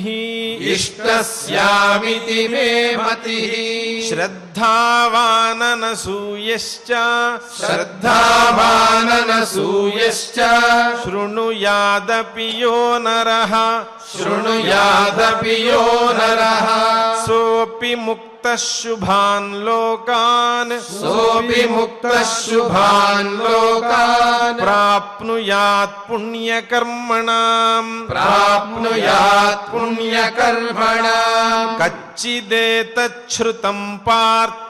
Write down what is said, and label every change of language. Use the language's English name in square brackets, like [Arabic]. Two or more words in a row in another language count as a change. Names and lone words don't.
[Sanskrit] ఇష్టస్యామితి మే మతిః శ్రద్ధావాననసూయశ్చ శ్రద్ధావాననసూయశ్చ శృణుయాదపి యో నరః శృణుయాదపి యో నరః సోపి ముక్త शुभान् लोकान् सोऽपि मुक्तः शुभान् लोकान् प्राप्नुयात् पुण्यकर्मणाम् प्राप्नुयात् पुण्यकर्मणाम् कच्चिदेतच्छ्रुतम् पार्थ